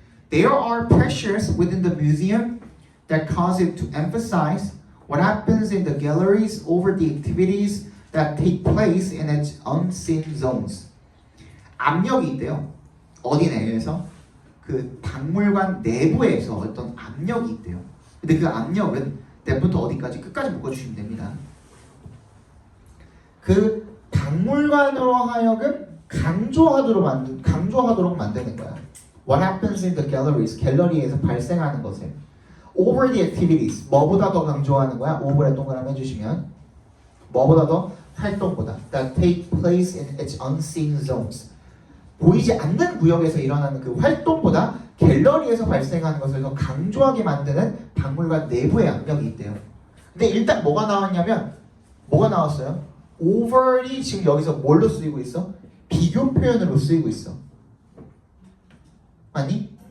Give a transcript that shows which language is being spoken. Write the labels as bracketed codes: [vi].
[en] There are pressures within the museum that cause it to emphasize what happens in the galleries over the activities that take place in its unseen zones. [ko] 압력이 있대요. 어디 내에서? 그 박물관 내부에서 어떤 압력이 있대요. 근데 그 압력은 내부터 어디까지? 끝까지 묶어주시면 됩니다. 그 박물관으로 하여금 강조하도록 만드는 거야. [en] What happens in the galleries? [ko] 갤러리에서 발생하는 것을. [en] Over the activities. [ko] 뭐보다 더 강조하는 거야? over에 동그라미 해주시면. 뭐보다 더? 활동보다. [en] That take place in its unseen zones. [ko] 보이지 않는 구역에서 일어나는 그 활동보다 갤러리에서 발생하는 것을 더 강조하게 만드는 박물관 내부의 압력이 있대요. 근데 일단 뭐가 나왔냐면 뭐가 나왔어요? over이 지금 여기서 뭘로 쓰이고 있어? 비교 표현으로 쓰이고 있어. 아니?